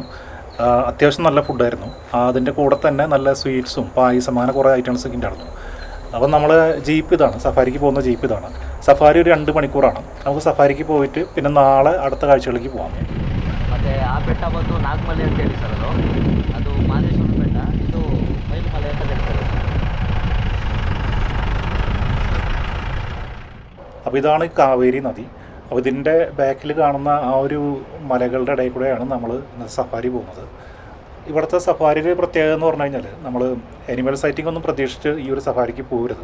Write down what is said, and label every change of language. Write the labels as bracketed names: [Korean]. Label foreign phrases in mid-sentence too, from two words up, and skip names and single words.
[Malayalam] അത്യാവശ്യം നല്ല ഫുഡായിരുന്നു. അതിൻ്റെ കൂടെ തന്നെ നല്ല സ്വീറ്റ്സും പായസം, അങ്ങനെ കുറേ ഐറ്റംസൊക്കെ ഉണ്ടായിരുന്നു. അപ്പം നമ്മൾ ജീപ്പ് ഇതാണ്, സഫാരിക്ക് പോകുന്ന ജീപ്പ് ഇതാണ്. സഫാരി ഒരു 2 മണിക്കൂറാണ്. നമുക്ക് സഫാരിക്ക് പോയിട്ട് പിന്നെ നാളെ അടുത്ത കാഴ്ചകളിലേക്ക് പോകാം. [Kannada] ಮತ್ತು ಆ ಬೆಟ್ಟ ಬಂದು ನಾಗಮಲೆ ಅಂತ ಹೇಳಿ ಸರ್, ಅದು ಮಾದೇಶ್ವರ ಬೆಟ್ಟ, ಇದು ಮೈಲುಮಲೆ ಅಂತ ಹೇಳ್ತಾರೆ. [Malayalam] അപ്പോൾ ഇതാണ് കാവേരി നദി. അപ്പോൾ ഇതിൻ്റെ ബാക്കിൽ കാണുന്ന ആ ഒരു മലകളുടെ ഇടയിൽ കൂടെയാണ് നമ്മൾ സഫാരി പോകുന്നത്. ഇവിടുത്തെ സഫാരിയുടെ പ്രത്യേകത എന്ന് പറഞ്ഞു കഴിഞ്ഞാൽ നമ്മൾ [English] animal sighting [Malayalam] ഒന്നും പ്രതീക്ഷിച്ച് ഈ ഒരു സഫാരിക്ക് പോകരുത്.